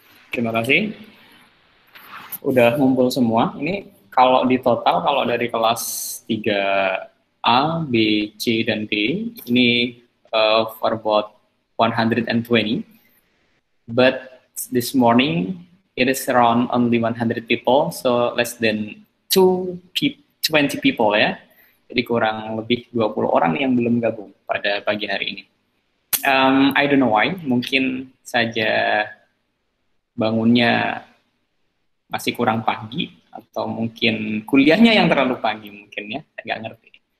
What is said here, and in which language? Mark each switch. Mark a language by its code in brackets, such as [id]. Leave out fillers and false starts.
[id] Terima kasih. Udah ngumpul semua. Ini kalau di total, kalau dari kelas 3A, B, C, dan D, ini [en] for about 120. But this morning, it is around only 100 people, so less than 20 people ya. [id] Jadi kurang lebih 20 orang yang belum gabung pada pagi hari ini. [en] I don't know why, [id] mungkin saja bangunnya masih kurang pagi, atau mungkin kuliahnya yang terlalu pagi mungkin ya, nggak ngerti.